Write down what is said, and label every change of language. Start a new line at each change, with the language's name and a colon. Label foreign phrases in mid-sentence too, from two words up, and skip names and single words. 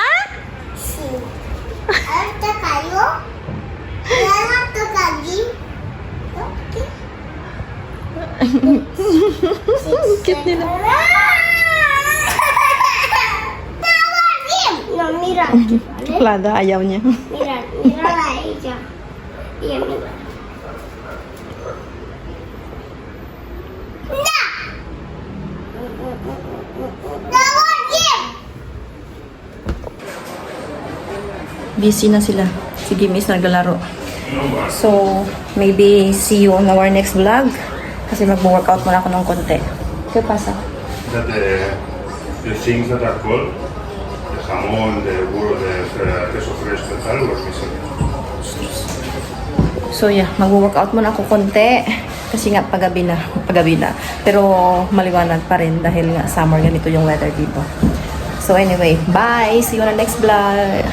Spanish: Sí. ¿Ahora cayó? ¿Ya toca aquí?
Filipino: Cute nila.
Spanish: No, mira aquí, ¿vale?
Filipino: Plada, ayaw niya.
Spanish: Mira, mira a ella. Y a mí. ¡No! ¡No, aquí!
Filipino: Busy na sila. Si Gimis naglalaro.
English: So, maybe see you on our next vlog.
Filipino: Kasi mag-workout muna ako ng konti.
Spanish: ¿Qué pasa?
English: De things that are cold,
Spanish: de jamón, de burro, de queso fresco y tal, los misiones.
English: So yeah,
Filipino: mag-workout muna ako konti. Kasi nga paggabi na. Pero maliwanag pa rin dahil nga summer ganito yung weather dito.
English: So anyway, bye! See you on the next vlog!